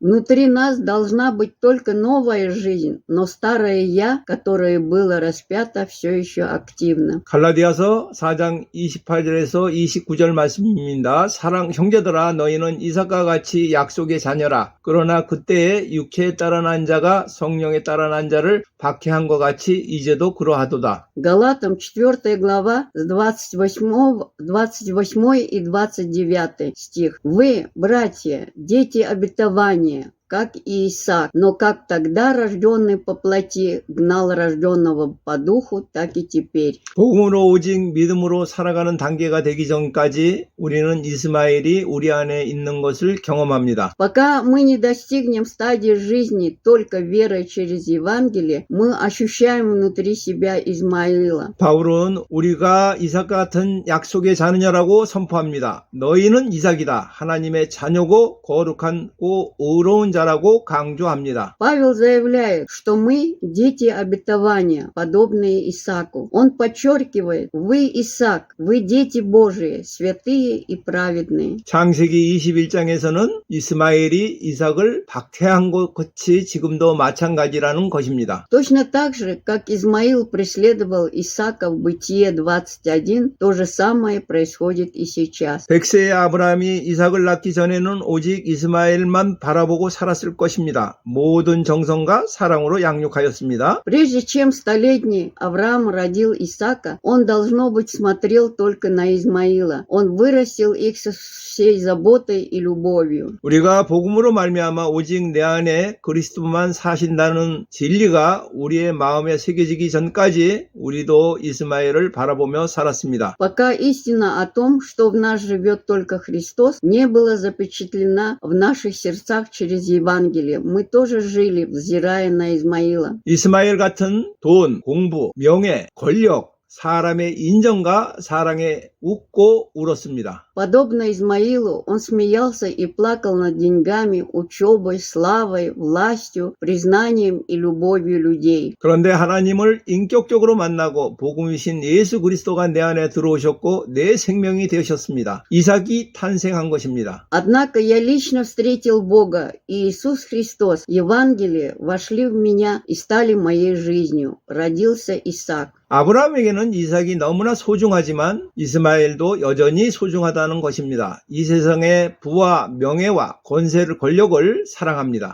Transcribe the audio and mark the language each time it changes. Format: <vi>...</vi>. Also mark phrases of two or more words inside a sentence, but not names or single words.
<ru>Внутри нас должна быть только новая жизнь, но старое «я», которое было распято, все еще активно.</ru> <ko>갈라디아서 4장 28절에서 29절 말씀입니다. 사랑 형제들아 너희는 이삭과 같이 약속의 자녀라. 그러나 그때에 육체에 따라 난 자가 성령에 따라 난 자를 박해한 것 같이 이제도 그러하도다.</ko> <ru>Галатам 4 глава с 28 и 29 стих. Вы, братья, дети обетования, как и Исаак, но как тогда рожденный по плоти гнал рожденного по духу, так и теперь.</ru> <ko>복음으로 오직 믿음으로 살아가는 단계가 되기 전까지 우리는 이스마엘이 우리 안에 있는 것을 경험합니다.</ko> <ru>Пока мы не достигнем стадии жизни только верой через Евангелие, мы ощущаем внутри себя Измаила.</ru> <ko>바울은 우리가 이삭 같은 약속의 자녀라고 선포합니다. 너희는 이삭이다. 하나님의 자녀고 거룩하고 의로운 자라고 강조합니다.</ko> <ru>Павел заявляет, что мы дети обетования, подобные Исааку. Он подчеркивает, вы Исаак, вы дети Божии, святые и праведные.</ru> <ko>창세기 21장에서는 이스마엘이 이삭을 박해한 것 같이 지금도 마찬가지라는 것입니다.</ko> <ru>Точно так же, как Измаил преследовал Исаака в Бытие 21, то же самое происходит и сейчас.</ru> <ko>100세의 아브라함이 이삭을 낳기 전에는 오직 이스마엘만 바라보고 살았을 것입니다. 모든 정성과 사랑으로 양육하였습니다.</ko> <ru>Прежде чем 100-летний Авраам родил Исаака, он, должно быть, смотрел только на Измаила. Он вырастил их со всей заботой и любовью.</ru> <ko>우리가 복음으로 말미암아 오직 내 안에 그리스도만 사신다는 진리가 우리의 마음에 새겨지기 전까지 우리도 이스마엘을 바라보며 살았습니다.</ko> <ru>Пока истина о том, что в нас живет только Христос, не была запечатлена в наших сердцах через Евангелие, мы тоже жили, взирая на Измаила.</ru> <ko>이스마엘 같은 돈, 공부, 명예, 권력, 사람의 인정과 사랑에 웃고 울었습니다.</ko> <ru>Подобно Измаилу, он смеялся и плакал над деньгами, учебой, славой, властью, признанием и любовью людей.</ru> <ko>그런데 하나님을 인격적으로 만나고 복음이신 예수 그리스도가 내 안에 들어오셨고 내 생명이 되셨습니다. 이삭이 탄생한 것입니다.</ko> <ru>Однако я лично встретил Бога, и Иисус Христос, Евангелие, вошли в меня и стали моей жизнью. Родился Исаак.</ru> <ko>아브라함에게는 이삭이 너무나 소중하지만 이스마엘도 여전히 소중하다는 것입니다. 이 세상의 부와 명예와 권력을 사랑합니다.</ko>